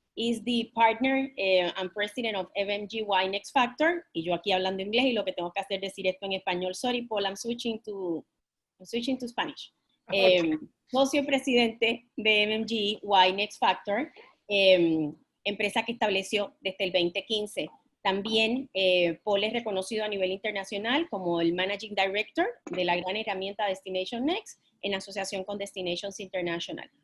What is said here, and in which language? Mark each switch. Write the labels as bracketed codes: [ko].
[en] is the partner and president of FMGY Next Factor. [es] Y yo aquí hablando inglés y lo que tengo que hacer es decir esto en español. [en] Sorry, Paul, I'm switching to Spanish. [es] Socio presidente de FMGY Next Factor, empresa que estableció desde el 2015. También Paul es reconocido a nivel internacional como el Managing Director de la gran herramienta Destination Next en asociación con Destinations International.